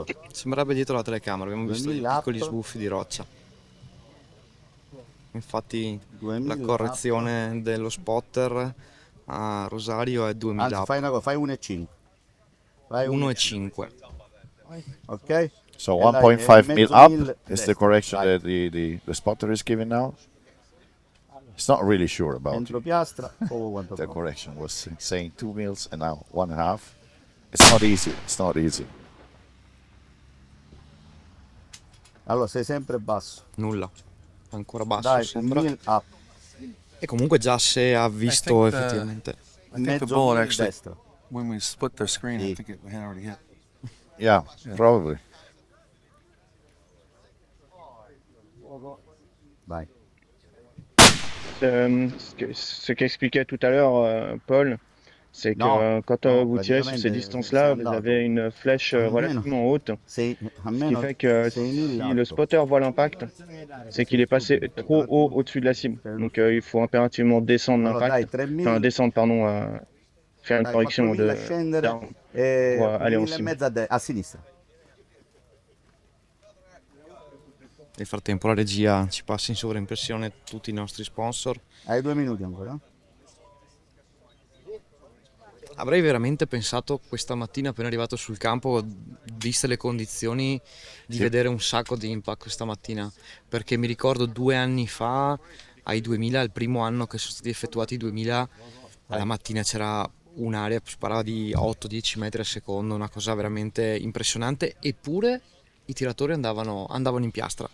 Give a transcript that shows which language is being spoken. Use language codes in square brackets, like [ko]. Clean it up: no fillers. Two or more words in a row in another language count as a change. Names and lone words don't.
[it] Sembrerebbe dietro la telecamera, abbiamo visto dei 2000 piccoli up. sbuffi di roccia. Infatti 2000 la correzione dello spotter a Rosario è 2000 anzi, up. fai una cosa, fai 1,5. Fai 1,5. ok? So E dai, 1.5 mezzo [en] mil up mil is the [it] destra, [en] correction [it] vai. [en] that the spotter is giving now. He's not really sure about it. [it] Centropiastra, poco quanto [en] The [it] pronto. [en] correction was saying 2 mils and now 1.5. It's not easy. It's not easy. [it] Allora, sei sempre basso. Nulla. Ancora basso Dai, un sembra. [en] mil up. [it] E comunque già se ha visto [en] think the- [it] effettivamente. [en] I think the [it] Mezzo [en] bullet mil actually, [it] destra. [en] when we split their screen, I [it] Sì. [en] think it had already hit. Yeah, probably. [it] Vai. [fr] Ce qu'expliquait tout à l'heure Paul, c'est que [it] Non, [fr] quand [it] non, [fr] vous tirez sur ces [it] praticamente [fr] distances-là, [it] sei [fr] vous [it] andato. [fr] avez une flèche [it] Almeno. [fr] relativement haute, [it] Sei, [fr] ce qui [it] almeno [fr] fait que [it] 6.000 si alto. [fr] le spotter voit l'impact, c'est qu'il est passé trop haut au-dessus de la cible. Donc il faut impérativement descendre [it] Allora, dai, [fr] l'impact, [it] 3.000. [fr] enfin descendre pardon, faire une [it] Dai, [fr] correction [it] 4.000 [fr] de [it] scendere down. e [fr] Può aller en [it] 1.000 e cima. mezzo a sinistra. Nel frattempo la regia ci passa in sovraimpressione tutti i nostri sponsor. Hai 2 minuti ancora. avrei veramente pensato questa mattina appena arrivato sul campo, viste le condizioni, di vedere un sacco di impact questa mattina, perché mi ricordo 2 anni fa, ai 2000, il primo anno che sono stati effettuati i 2000, alla mattina c'era un'area, si parlava di 8-10 metri al secondo, una cosa veramente impressionante, eppure i tiratori andavano in piastra.